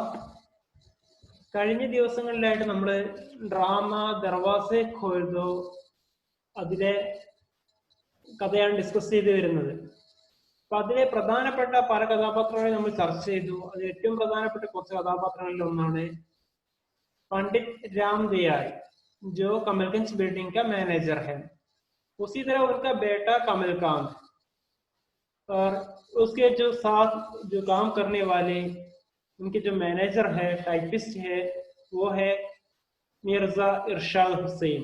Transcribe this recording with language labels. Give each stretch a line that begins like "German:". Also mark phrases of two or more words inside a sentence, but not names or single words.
Malayalam: കഴിഞ്ഞ ദിവസങ്ങളിലായിട്ട് നമ്മൾ ഡ്രാമ ദർവാസെ ഖോൽ ദോ അതിലെ കഥയാണ് ഡിസ്കസ് ചെയ്തു വരുന്നത്. അപ്പൊ അതിലെ പ്രധാനപ്പെട്ട പല കഥാപാത്രങ്ങളെ നമ്മൾ ചർച്ച ചെയ്തു. അതിൽ ഏറ്റവും പ്രധാനപ്പെട്ട കുറച്ച് കഥാപാത്രങ്ങളിൽ ഒന്നാണ്
Hindi: पंडित रामदयाल, जो कमलगंज बिल्डिंग का मैनेजर है। उसी तरह उनका बेटा कमलकांत और उसके जो साथ जो काम करने वाले उनके जो मैनेजर है, टाइपिस्ट है, वो है मिर्जा इरशाद हुसैन।